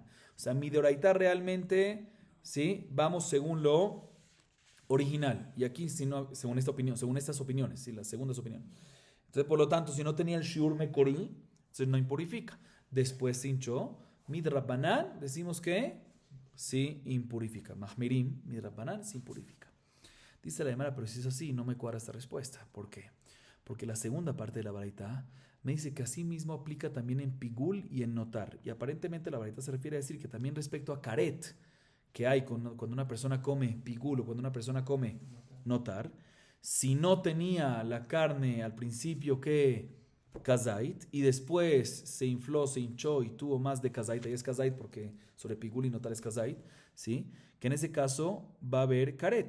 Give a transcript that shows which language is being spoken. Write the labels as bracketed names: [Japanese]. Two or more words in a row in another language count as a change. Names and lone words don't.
[Spanish] O sea, mi de baraita realmente, ¿sí?, vamos según lo original. Y aquí, si no, según esta opinión, según estas opiniones, ¿sí?, las segundas opiniones. Entonces, por lo tanto, si no tenía el [Hebrew] shiur mekorí, [Spanish] entonces no impurifica. Después se hinchó. Midrabanan, decimos que sí impurifica. [Hebrew] Mahmirim, midrabanan, [Spanish] sí impurifica. Dice la Gemara, pero si es así, no me cuadra esta respuesta. ¿Por qué? Porque la segunda parte de la baraita me dice que así mismo aplica también en pigul y en notar. Y aparentemente la baraita se refiere a decir que también respecto a karet, que hay cuando una persona come pigul o cuando una persona come notar, si no tenía la carne al principio que kazait y después se infló, se hinchó y tuvo más de kazait, ahí es kazait porque sobre pigul y notar es kazait, ¿sí?, que en ese caso va a haber karet.